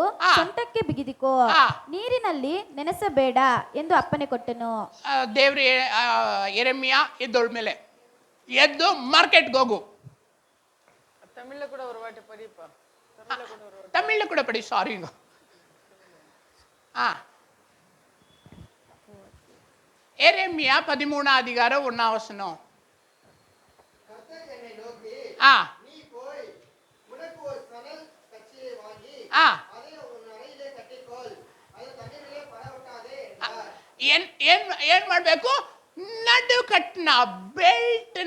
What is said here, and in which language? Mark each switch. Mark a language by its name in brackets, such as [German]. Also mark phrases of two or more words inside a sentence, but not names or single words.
[Kannada] ಆ. ಸೊಂಟಕ್ಕೆ ಬಿಗಿದಿಕೋ, ಆ. ನೀರಿನಲ್ಲಿ ನೆನೆಸಬೇಡ ಎಂದು ಅಪ್ಪಣೆ ಕೊಟ್ಟನು. ದೇವ್ರ ಯೆರೆಮೀಯ ಎದ್ದೋಳ್ ಮೇಲೆ ಎದ್ದು ಮಾರ್ಕೆಟ್ಗೆ ಹೋಗು. ತಮಿಳು ಕೂಡ ಪಡಿ, ಸಾರಿ. [Tamil] எரேமியா 13 அதிகாரம் 1 வசனம். [Kannada] ಏನ್ ಮಾಡ್ಬೇಕು? ನಡುಕಟ್ಟನ ಬೆಲ್ಟ್ನ